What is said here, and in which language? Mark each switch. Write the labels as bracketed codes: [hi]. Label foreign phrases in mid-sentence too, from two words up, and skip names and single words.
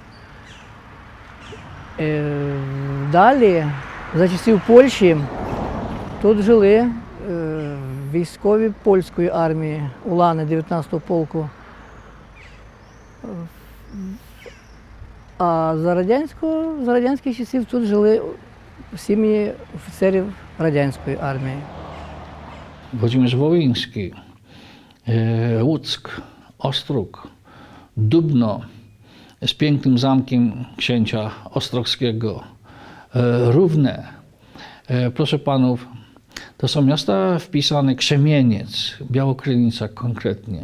[uk] Далі, за часів Польщі, тут жили військові польської армії, улани 19-го полку. А за радянських часів тут жили сім'ї офіцерів радянської армії. [pl] Włodzimierz Wołyński, Łuck, Ostróg, Dubno z pięknym zamkiem księcia ostrogskiego, Równe. Proszę panów, to są miasta wpisane, Krzemieniec, Białokrynica konkretnie.